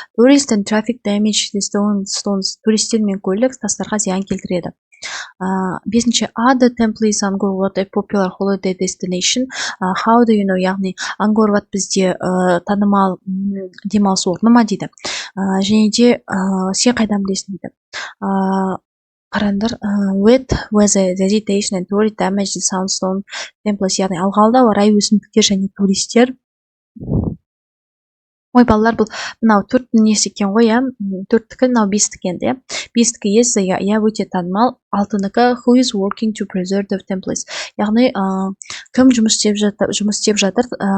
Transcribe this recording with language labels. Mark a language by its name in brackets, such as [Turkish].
[English] Tourist and traffic damage the stones. [Kazakh] Туристер мен көлік тастарға зиян келтіреді. [English] 5-ші, are the temples Angkor Wat a popular holiday destination? How do you know? [Kazakh] Яғни Angkor Wat бізде танымал демалыс орны ма дейді. Және де сен қайдан білесің дейді. Қараңдар, [English] wet weather, vegetation and tourist damage the sandstone temples. [Kazakh] Яғни ылғалды ауа райы, өсімдіктер және туристер. Ой, балалар, бұл мынау 4 несі екен ғой, 4-тікі, мынау 5-тікі енді. 5-тікі есі, өте танымал. [English] 6-нікі, who is working to preserve the temples? [Kazakh] Яғни кім жұмыс істеп жатыр,